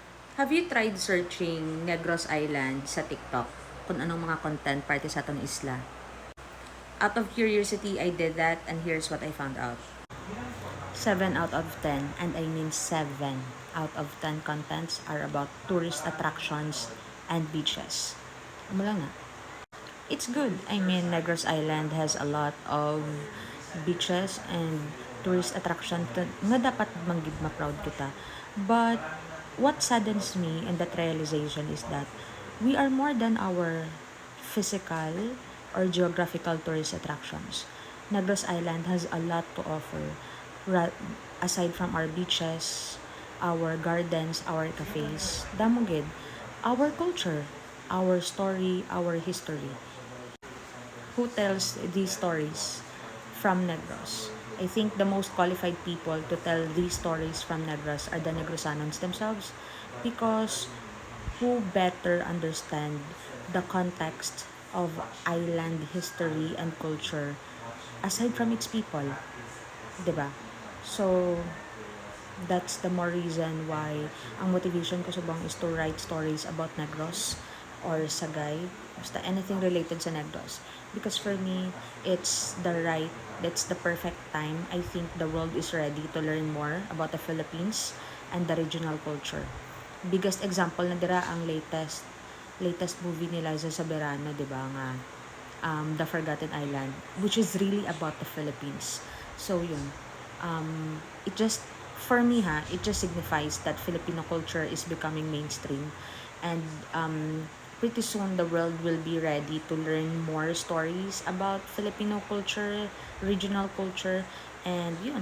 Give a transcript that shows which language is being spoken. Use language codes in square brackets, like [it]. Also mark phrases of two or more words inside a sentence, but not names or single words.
[en] Have you tried searching Negros Island sa TikTok? [hil] Kung anong mga content parte sa atong isla? [en] Out of curiosity, I did that and here's what I found out. 7 out of 10, and I mean 7 out of 10 contents are about tourist attractions and beaches. [hil] Ano lang nga. [en] It's good. I mean, Negros Island has a lot of beaches and tourist attraction [hil] nga dapat manggid ma-proud kita. [en] But what saddens me in that realization is that we are more than our physical or geographical tourist attractions. Negros Island has a lot to offer aside from our beaches, our gardens, our cafes. [hil] Damo gid [en] our culture, our story, our history. Who tells these stories from Negros? I think the most qualified people to tell these stories from Negros are the Negrosanons themselves, because who better understand the context of island history and culture aside from its people, [tl] 'di ba? [en] So that's the more reason why [hil] ang motivation ko subong [en] is to write stories about Negros or Sagay, basta anything related sa Negros. Because for me, that's the perfect time. I think the world is ready to learn more about the Philippines and the regional culture. Biggest example [hil] na dira ang [en] latest movie [hil] ni Liza Soberano, di ba nga, [en] The Forgotten Island, which is really about the Philippines. So yun, it just, for me it just signifies that Filipino culture is becoming mainstream, and pretty soon the world will be ready to learn more stories about Filipino culture, regional culture, and yun.